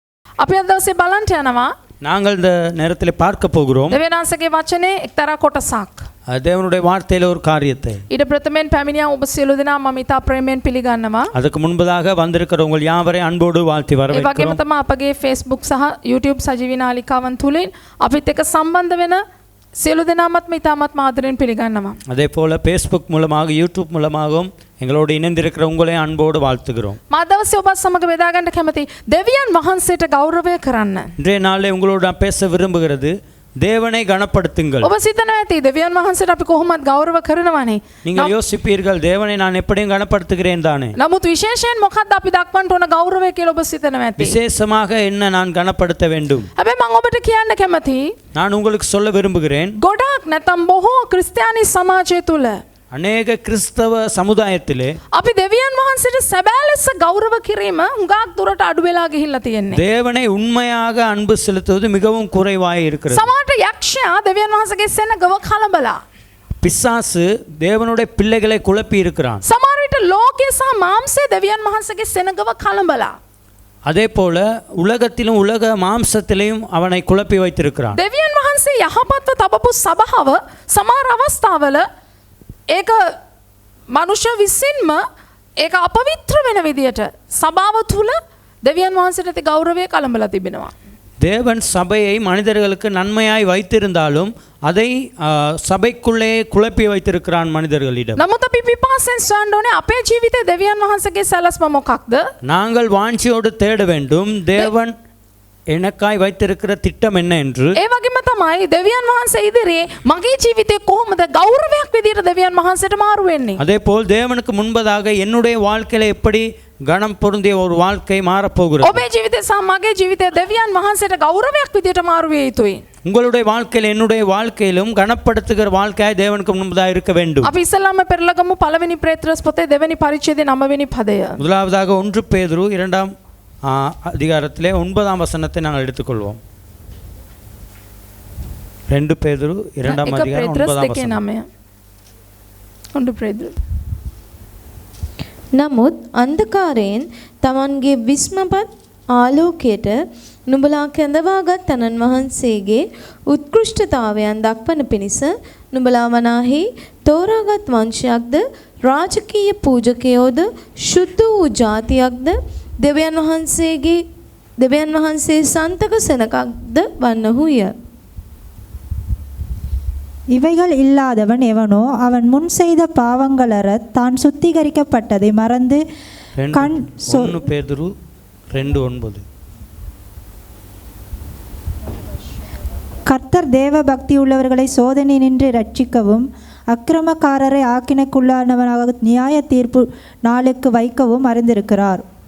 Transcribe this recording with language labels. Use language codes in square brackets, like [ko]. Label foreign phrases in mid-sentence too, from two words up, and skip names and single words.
[si] අපි අද දවසේ බලන්න යනවා [ta] நாங்கள் இந்த நேரத்தில் பார்க்க போகிறோம் [si] දෙවියන් වහන්සේගේ වචනේ එක්තරා කොටසක්. [ta] தேவனுடைய வார்த்தையில ஒரு காரியத்தை. [si] ඊට ප්‍රථමයෙන් පැමිණියා ඔබ සියලු දෙනා මම ඉතා ප්‍රේමයෙන් පිළිගන්නවා. [ta] அதுக்கு முன்பதாக வந்திருக்கிற உங்கள் யாவரையும் அன்போடு வாழ்த்தி [si] ඒ වගේම [ta] வரவேற்கிறோம். [si] තමයි අපගේ Facebook සහ YouTube සජීවී නාලිකාවන් තුලින් අපිත් එක්ක සම්බන්ධ වෙන සියලු දෙනාමත් ඉතාමත් ආදරෙන් පිළිගන්නවා. [ta] அதே போல ஃபேஸ்புக் மூலமாக யூடியூப் மூலமாகவும் எங்களோடு இணைந்திருக்கிற உங்களையும் அன்போடு வாழ்த்துகிறோம். [si] මා දවසේ ඔබත් සමග බෙදා ගන්න කැමති දෙවියන් වහන්සේට ගෞරවය කරන්න. [ta] இன்றைய நாளில் உங்களோடு நான் பேச விரும்புகிறது தேவனை கனப்படுத்துங்கள். [si] ඔබ සිතනවා ඇති දෙවියන් වහන්සේට අපි කොහොමද ගෞරව කරනවනේ. [ta] நீங்கள் யோசிப்பீர்கள் தேவனை நான் எப்படியும் கனப்படுத்துகிறேன் தானே. [si] නමුත් විශේෂයෙන් මොකක්ද අපි දක්වන්න ඕන ගෞරවය කියලා ඔබ සිතනවා ඇති. [ta] விசேஷமாக என்ன நான் கனப்படுத்த வேண்டும்? [si] හැබැයි මම ඔබට කියන්න කැමති [ta] நான் உங்களுக்கு சொல்ல விரும்புகிறேன் [si] ගොඩාක් නැතම් බොහෝ ක්‍රිස්තියානි සමාජය තුල [ta] அநேக கிறிஸ்தவ சமுதாயத்திலே [si] අපි දෙවියන් වහන්සේට සැබෑ ලෙස ගෞරව කිරීම හුඟක් දුරට අඩු වෙලා ගිහිල්ලා තියෙන්නේ. [ta] தேவனை உண்மையாக அன்பு செலுத்துவது மிகவும் குறைவாய் இருக்கிறது. [si] සමහරට යක්ෂයා දෙවියන් වහන්සේගේ සෙනගව කලබලා. [ta] பிசாசு தேவனுடைய பிள்ளைகளை குழப்பி இருக்கிறான். [si] සමහර විට ලෝකයේ සහ මාംසයේ දෙවියන් වහන්සේගේ සෙනගව කලබලා. [ta] அதே போல உலகத்திலும் உலக மாம்சத்திலையும் அவனை குழப்பி வைத்திருக்கிறான். [si] දෙවියන් වහන්සේ යහපත්ව තබපු සබාව සමහර අවස්ථාවල ඒක මනුෂ්‍ය විසින්ම ඒක අපවිත්‍ර වෙන විදියට සබාව තුල දෙවියන් වහන්සේට ඇති ගෞරවය කලබලා තිබෙනවා. [ta] தேவன் சபையை மனிதர்களுக்கு நன்மையாய் வைத்திருந்தாலும் அதை சபைக்குள்ளே குழப்பி வைத்திருக்கிறான் மனிதர்களிடம். [si] නමුත් අපි පිපාසෙන් සොයන්න ඕනේ අපේ ජීවිතේ දෙවියන් වහන්සේගේ සැලැස්ම මොකක්ද? [ta] நாங்கள் வாஞ்சியோடு தேட வேண்டும் தேவன் எனக்காய் வைத்திருக்கிற திட்டம் என்ன என்று. [si] ඒ වගේම තමයි දෙවියන් වහන්සේ ඉදිරියේ මගේ ජීවිතේ කොහොමද ගෞරවයක් විදියට දෙවියන් වහන්සේට මාරු වෙන්නේ? [ta] அதே போல் தேவனுக்கு முன்பதாக என்னுடைய வாழ்க்கையில எப்படி கனம் பொருந்திய ஒரு வாழ்க்கை மாறப்போகிறது. [si] ඔබේ ජීවිතේ සහ මගේ ජීවිතේ දෙවියන් වහන්සේට ගෞරවයක් විදියට මාරු විය යුතුයි. [ta] உங்களுடைய வாழ்க்கையில் என்னுடைய வாழ்க்கையிலும் கனப்படுத்துகிற வாழ்க்கையாய் தேவனுக்கு முன்பதாக இருக்க வேண்டும். [si] අපි ඉස්සෙල්ලාම පෙරලගමු පළවෙනි පේත්‍රස් පොතේ දෙවෙනි පරිච්ඡේදයේ 9 වෙනි පදය. [ta] முதலாவதாக 1 பேதுரு 2ஆம் அதிகாரத்திலே 9ஆம் வசனத்தை நாங்கள் எடுத்துக்கொள்வோம். 2 பேதுரு 2ஆம் அதிகாரம் 9ஆம் வசனம். [si] 1 පේත්‍රස්. නමුත් අන්ධකාරයෙන් තමන්ගේ විස්මපත් ආලෝකයට නුඹලා කැඳවාගත් තනන් වහන්සේගේ උත්කෘෂ්ඨතාවයන් දක්වන පිණිස නුඹලා වනාහි තෝරාගත් වංශයක්ද රාජකීය පූජකයෝද ශුද්ධ වූ ජාතියක්ද දෙවියන් වහන්සේ සන්තක සෙනකක්ද වන්නහුය. [ta] இவைகள் இல்லாதவன் எவனோ அவன் முன் செய்த பாவங்களற தான் சுத்திகரிக்கப்பட்டதை மறந்து 1 பேதுரு 2:9. கர்த்தர் தேவ பக்தி உள்ளவர்களை சோதனை நின்று ரட்சிக்கவும் அக்கிரமக்காரரை ஆக்கினைக்குள்ளானவனாக நியாய தீர்ப்பு நாளுக்கு வைக்கவும் அறிந்திருக்கிறார்.